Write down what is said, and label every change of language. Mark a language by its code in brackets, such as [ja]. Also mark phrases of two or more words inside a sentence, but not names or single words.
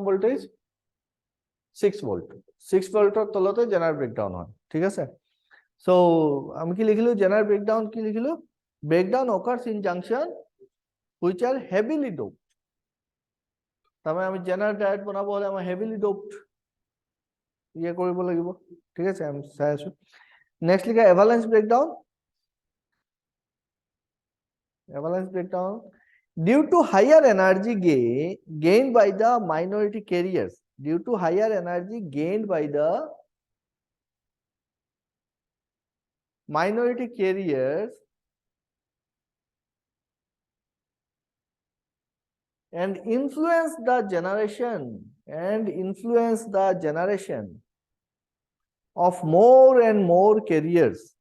[as] ভোল্টেজ 6 ভোল্ট 6 ভোল্টৰ তলতে [en] Zener breakdown [as] হয় ঠিক আছে so আমি কি লিখিলো [en] Zener breakdown [as] কি লিখিলো [en] breakdown occurs in junction which are heavily doped [as] তাৰমানে আমি [en] Zener diode [as] বনাব হলে আমাৰ [en] heavily doped [as] ইয়ে কৰিব লাগিব ঠিক আছে আমি চাই আছো নেক্সট লিখা [en] avalanche breakdown due to higher energy gained by the minority carriers and influence the generation of more and more carriers